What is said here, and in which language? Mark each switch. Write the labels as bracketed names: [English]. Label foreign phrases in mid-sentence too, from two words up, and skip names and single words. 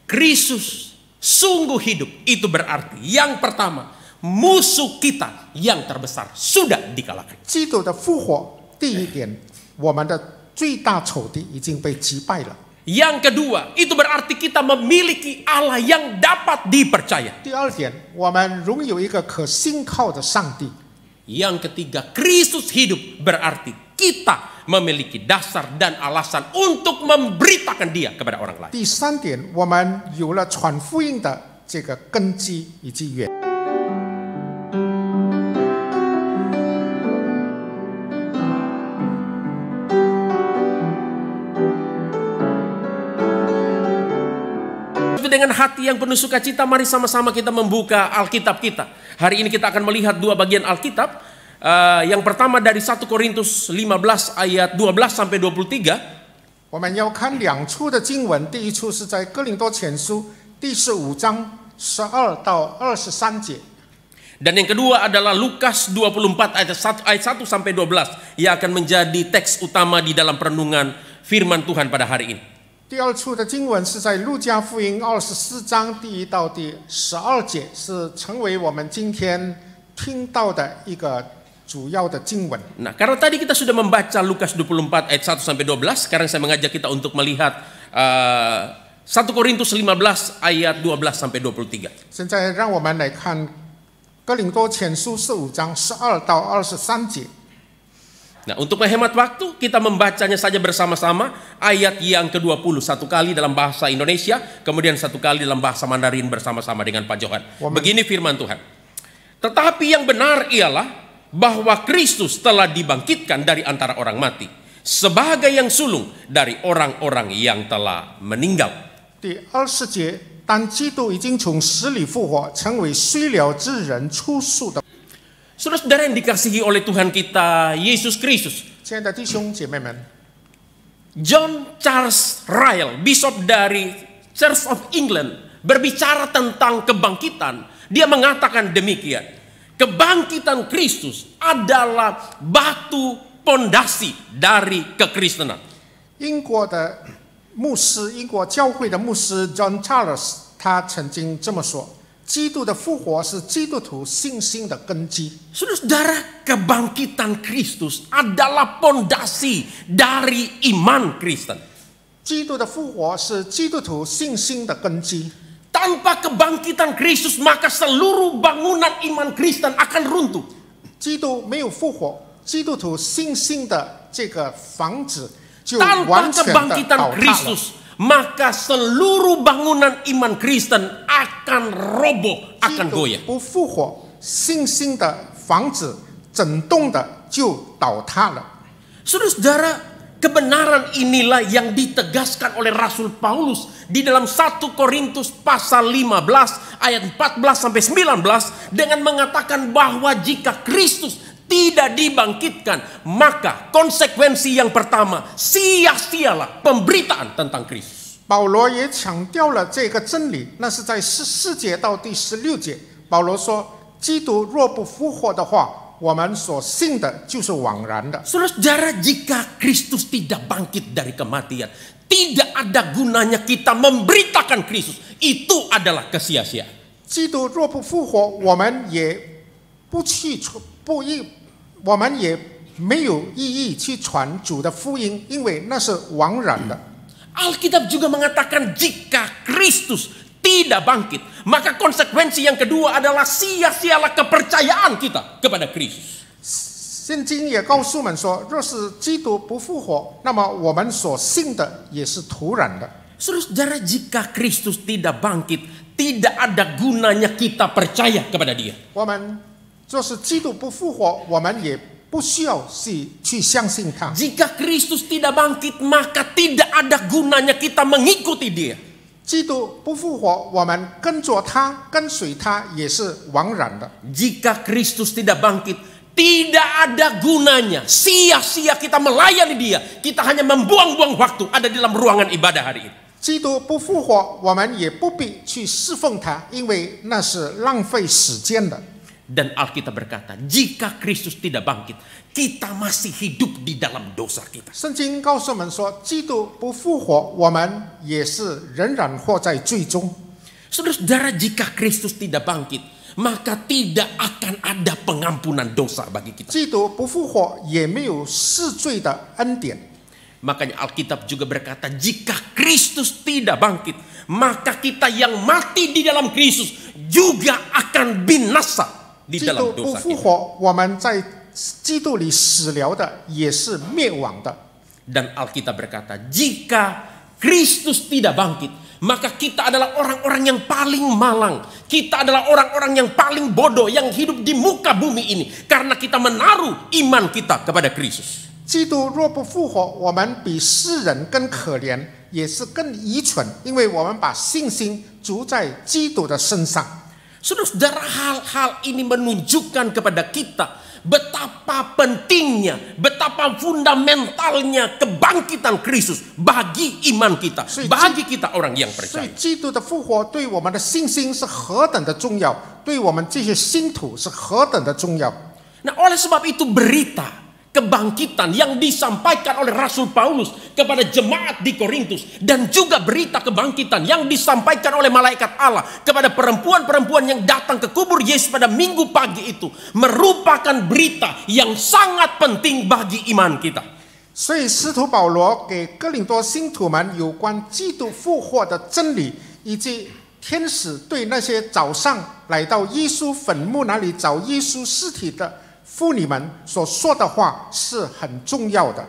[Indonesian] Kristus sungguh hidup, itu berarti yang pertama, musuh kita yang terbesar sudah dikalahkan. [Chinese] 基督的复活，第一点，我们的最大仇敌已经被击败了。 [Indonesian] Yang kedua, itu berarti kita memiliki Allah yang dapat dipercaya. [Chinese] 第二点，我们拥有一个可信靠的上帝。 [Indonesian] Yang ketiga, Kristus hidup berarti kita memiliki dasar dan alasan untuk memberitakan Dia kepada orang lain. [Chinese] 第三点，我们有了传福音的这个根基以及原。 [Indonesian] Dengan hati yang penuh sukacita, mari sama-sama kita membuka Alkitab kita. Hari ini kita akan melihat dua bagian Alkitab. Yang pertama dari 1 Korintus 15 ayat 12 sampai 23. [Chinese] 我们要看两处的经文，第一处是在哥林多前书第15章12到23节。 [Indonesian] Dan yang kedua adalah Lukas 24 ayat 1 sampai 12 yang akan menjadi teks utama di dalam perenungan firman Tuhan pada hari ini. [Chinese] 第二处的经文是在路加福音24章第1到第12节，是成为我们今天听到的一个主要的经文。 [Indonesian] Nah, karena tadi kita sudah membaca Lukas 24 ayat 1 sampai 12, sekarang saya mengajak kita untuk melihat 1 Korintus 15 ayat 12 sampai 23. [Chinese] 现在让我们来看哥林多前书15章12到23节。 [Indonesian] Nah, untuk menghemat waktu, kita membacanya saja bersama-sama. Ayat yang ke-20 satu kali dalam bahasa Indonesia, kemudian satu kali dalam bahasa Mandarin bersama-sama dengan Pak Johan. Begini firman Tuhan. Tetapi yang benar ialah bahwa Kristus telah dibangkitkan dari antara orang mati, sebagai yang sulung dari orang-orang yang telah meninggal. [Chinese] 第20节，当基督已经从死里复活，成为睡了之人出宿的。 [Indonesian] Saudara-saudara yang dikasihi oleh Tuhan kita Yesus Kristus, [Chinese] 亲爱的弟兄姐妹们， [Indonesian] John Charles Ryle, Bishop dari Church of England, berbicara tentang kebangkitan. Dia mengatakan demikian. Kebangkitan Kristus adalah batu pondasi dari kekristenan. [Chinese] 英国的牧师，英国教会的牧师 John Charles， 他曾经这么说。基督的复活是基督徒信心的根基。 [Indonesian] Saudara-saudara, kebangkitan Kristus adalah pondasi dari iman Kristen. [Chinese] 基督的复活是基督徒信心的根基。 [Indonesian] Tanpa kebangkitan Kristus, maka seluruh bangunan iman Kristen akan runtuh. [Chinese] 基督没有复活，基督徒信心的这个房子就 [Indonesian] Tanpa [Chinese] 完全的 [Indonesian] kebangkitan [Chinese] 倒塌了。 [Indonesian] Kristus, maka seluruh bangunan iman Kristen akan roboh, akan 基督 goyah. [Chinese] 不复活，信心的房子整栋的就倒塌了。 [Indonesian] Saudara-saudara, kebenaran inilah yang ditegaskan oleh Rasul Paulus di dalam 1 Korintus pasal 15 ayat 14 sampai 19 dengan mengatakan bahwa jika Kristus tidak dibangkitkan, maka konsekuensi yang pertama, sia-sialah pemberitaan tentang Kristus. [Chinese] 保罗也强调了这个真理，那是在14节到第16节。保罗说：“基督若不复活的话，我们所信的就是枉然的。” [Indonesian] Saudara-saudara, jika Kristus tidak bangkit dari kematian, tidak ada gunanya kita memberitakan Kristus. Itu adalah kesia-siaan. [Chinese] 基督若不复活，我们也没有意义去传主的福音，因为那是枉然的。 [Indonesian] Alkitab juga mengatakan jika Kristus tidak bangkit, maka konsekuensi yang kedua adalah sia-sialah kepercayaan kita kepada Kristus. [Chinese] 圣经也告诉我们说，若是基督不复活，那么我们所信的也是徒然的。 [Indonesian] Saudara, jika Kristus tidak bangkit, tidak ada gunanya kita percaya kepada Dia. [Chinese] 我们若是基督不复活，我们也不需要去相信他。 [Indonesian] Jika Kristus tidak bangkit, maka tidak ada gunanya kita mengikuti Dia. [Chinese] 基督不复活，我们跟着他、跟随他也是枉然的。 [Indonesian] Jika Kristus tidak bangkit, tidak ada gunanya. Sia-sia kita melayani Dia. Kita hanya membuang-buang waktu ada di dalam ruangan ibadah hari ini. [Chinese] 基督不复活，我们也不必去侍奉他，因为那是浪费时间的。 [Indonesian] Dan Alkitab berkata, jika Kristus tidak bangkit, kita masih hidup di dalam dosa kita. [Chinese] 圣经告诉我们说，基督不复活，我们也是仍然活在罪中。 [Indonesian] Saudara-saudara, jika Kristus tidak bangkit, maka tidak akan ada pengampunan dosa bagi kita. [Chinese] 基督不复活，也没有赦罪的恩典。 [Indonesian] Makanya Alkitab juga berkata, jika Kristus tidak bangkit, maka kita yang mati di dalam Kristus juga akan binasa di [Chinese] 基 [Indonesian] dalam [Chinese] 督不 [Indonesian] dosa [Chinese] 复 [Indonesian] kita. [Chinese] 活，我们在基督里死了的也是灭亡的。 [Indonesian] Dan Alkitab berkata, jika Kristus tidak bangkit, maka kita adalah orang-orang yang paling malang. Kita adalah orang-orang yang paling bodoh yang hidup di muka bumi ini. Karena kita menaruh iman kita kepada Kristus. [Chinese] 基督若不复活，我们比世人更可怜，也是更愚蠢，因为我们把信心筑在基督的身上。 [Indonesian] Saudara-saudara, hal-hal ini menunjukkan kepada kita betapa pentingnya, betapa fundamentalnya kebangkitan Kristus bagi iman kita, bagi kita orang yang [Chinese] 所 [Indonesian] percaya. [Chinese] 以，基督的复活对我们的信心是何等的重要，对我们这些信徒是何等的重要。 [Indonesian] Nah, oleh sebab itu berita kebangkitan yang disampaikan oleh Rasul Paulus kepada jemaat di Korintus, dan juga berita kebangkitan yang disampaikan oleh malaikat Allah kepada perempuan-perempuan yang datang ke kubur Yesus pada minggu pagi itu merupakan berita yang sangat penting bagi iman kita. [Chinese] 所以，使徒保罗给哥林多信徒们有关基督复活的真理，以及天使对那些早上来到耶稣坟墓那里找耶稣尸体的妇女们所说的话是很重要的。